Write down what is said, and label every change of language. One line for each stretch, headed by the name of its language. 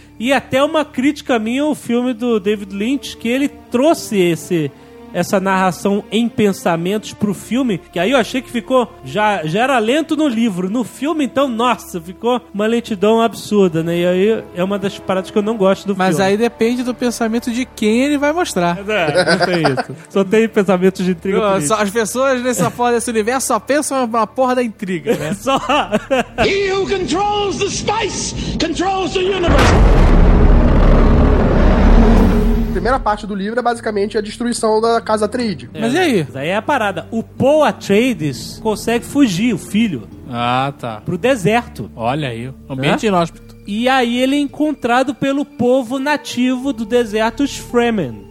Portuguese: E até uma crítica minha ao filme do David Lynch, que ele trouxe essa narração em pensamentos pro filme, que aí eu achei que ficou, já era lento no livro, no filme então, nossa, ficou uma lentidão absurda, né? E aí é uma das paradas que eu não gosto do mas filme. Mas aí depende do pensamento de quem ele vai mostrar. Não tem isso. Só tem pensamentos de intriga. Só as pessoas nessa porra desse universo só pensam na porra da intriga, né? Só.
English: He who controls the spice controls the universe.
Portuguese: A primeira parte do livro é basicamente a destruição da casa Atreides. Mas e aí? Daí é a parada. O Paul Atreides consegue fugir, o filho. Ah, tá. Pro deserto. Olha aí. Ambiente inóspito. E aí ele é encontrado pelo povo nativo do deserto, os Fremen.